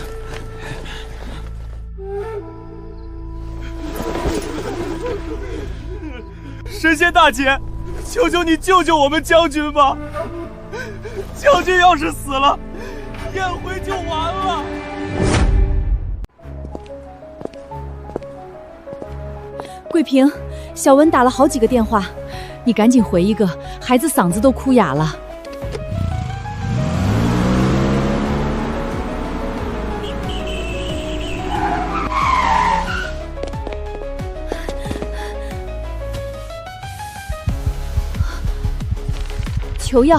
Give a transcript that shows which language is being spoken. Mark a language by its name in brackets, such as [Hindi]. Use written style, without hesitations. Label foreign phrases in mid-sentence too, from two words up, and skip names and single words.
[Chinese] 神仙大姐，求求你救救我们将軍吧！将軍要是死了，宴會就完了。桂平，小文打了好幾個電話，你趕緊回一個，孩子嗓子都哭啞了。求藥！